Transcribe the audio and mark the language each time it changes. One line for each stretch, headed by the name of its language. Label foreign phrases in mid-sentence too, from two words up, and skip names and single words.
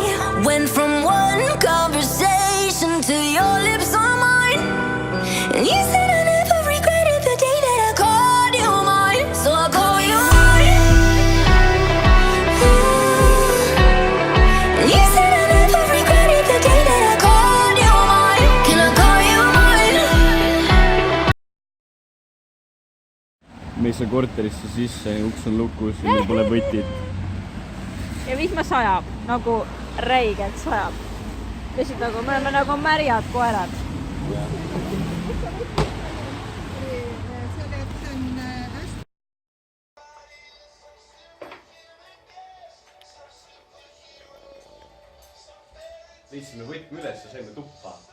English: Went from one conversation to your lips on mine. And you said I never regretted the day that I called you mine. So I call you mine. And you said I never regretted the day that I called you mine. Can I call you mine?
Estonian: me ei saa korterisse sisse, uks on lukus ja meil pole võtit. ja vihma sajab, nagu räigelt sajab. lihtsalt nagu me oleme nagu märjad koerad. Lihtsime võtme üles ja saime tuppa.